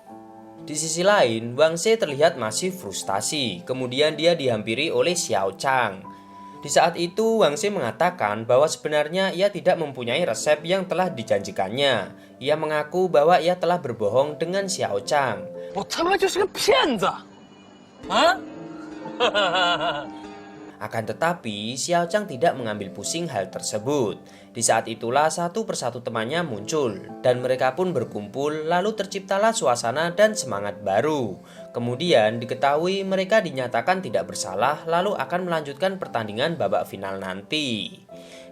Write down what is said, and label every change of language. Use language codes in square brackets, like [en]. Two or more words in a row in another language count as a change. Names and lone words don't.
[id] Di sisi lain, Wang Xie terlihat masih frustasi. Kemudian dia dihampiri oleh Xiao Chang. Di saat itu, Wang Xie mengatakan bahwa sebenarnya ia tidak mempunyai resep yang telah dijanjikannya. Ia mengaku bahwa ia telah berbohong dengan Xiao Chang. [zh] 我他妈就是个骗子！啊！ [id] Akan tetapi, Xiao Chang tidak mengambil pusing hal tersebut. Di saat itulah satu persatu temannya muncul, dan mereka pun berkumpul, lalu terciptalah suasana dan semangat baru. Kemudian diketahui mereka dinyatakan tidak bersalah, lalu akan melanjutkan pertandingan babak final nanti.